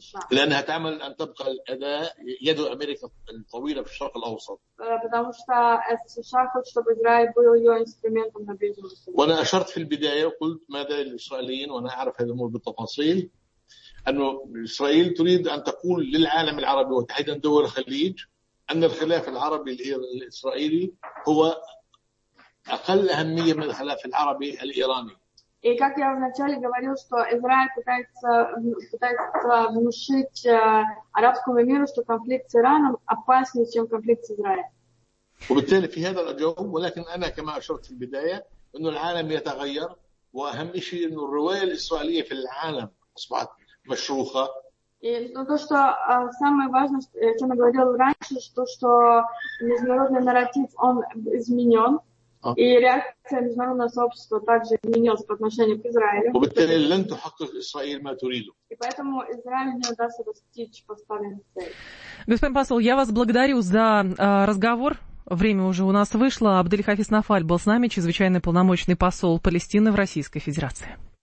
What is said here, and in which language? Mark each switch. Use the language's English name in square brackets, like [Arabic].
[Arabic] لأنها تعمل أن تبقى الأداء يد أمريكا الطويلة في الشرق الأوسط. [Russian] Потому что США хочет, чтобы Израиль был ее инструментом на Ближнем Востоке. [Arabic] وأنا أشرت في البداية وقلت ماذا الإسرائيليين وأنا أعرف هذه الأمور بالتفاصيل. أن إسرائيل تريد أن تقول للعالم العربي وتحديدا دول الخليج أن الخلاف العربي الإسرائيلي هو أقل أهمية من الخلاف العربي الإيراني. [Russian] И как я вначале говорил, что Израиль пытается внушить арабскому миру, что конфликт с Ираном опаснее, чем конфликт с Израилем. [Arabic] وبالتالي في هذا الجو ولكن أنا كما أشرت في البداية أن العالم يتغير وأهم شيء أن الرواية الإسرائيلية في العالم أصبحت مشروخة. [Russian] И то, что самое важное, что, о чем я говорил раньше, что международный нарратив он изменен, и реакция международного сообщества также изменилась по отношению к Израилю. [Arabic] وبالتالي لن تحقق إسرائيل ما تريده. [Russian] И поэтому Израиль не удастся достичь поставленной цели. Господин посол, я вас благодарю за разговор. Время уже у нас вышло. Абдель Хафиз Нафаль был с нами, чрезвычайный полномочный посол Палестины в Российской Федерации.